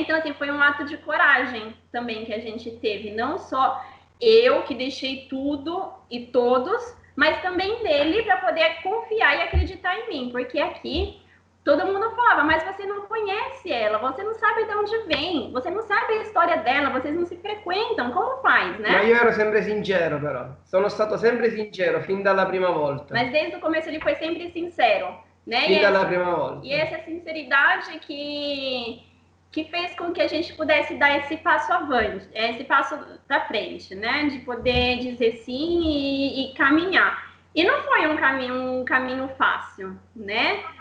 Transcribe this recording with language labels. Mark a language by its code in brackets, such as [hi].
[pt] Então, assim, foi um ato de coragem também que a gente teve, não só eu que deixei tudo e todos, mas também dele para poder confiar e acreditar em mim, porque aqui todo mundo falava, mas você não conhece ela, você não sabe de onde vem, você não sabe a história dela, vocês não se frequentam, como faz, né? [it] Ma io ero sempre sincero però, sono stato sempre sincero fin dalla prima volta. [pt] Mas desde o começo ele foi sempre sincero, né? [it] Fin dalla prima volta. [pt] E essa sinceridade que fez com que a gente pudesse dar esse passo avante, esse passo para frente, né? De poder dizer sim e caminhar. E não foi um caminho fácil, né?